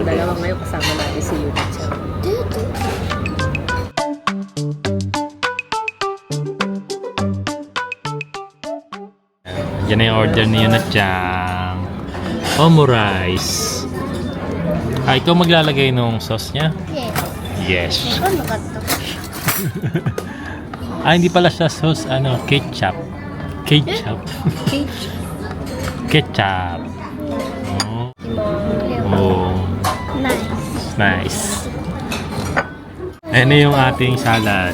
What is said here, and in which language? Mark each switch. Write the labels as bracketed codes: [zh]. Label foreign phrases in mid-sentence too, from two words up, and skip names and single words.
[tl] dalawa ngayon kasama natin si Yuna Chang. Yan na yung order ni Yuna Chang. Omurice. Ikaw maglalagay nung sauce niya? Yes. [ja] わかんなかった。 [tl] Hindi pala siya sauce, ketchup. Ketchup. Ketchup. Oh. Oh. Nice. Ano yung ating salad?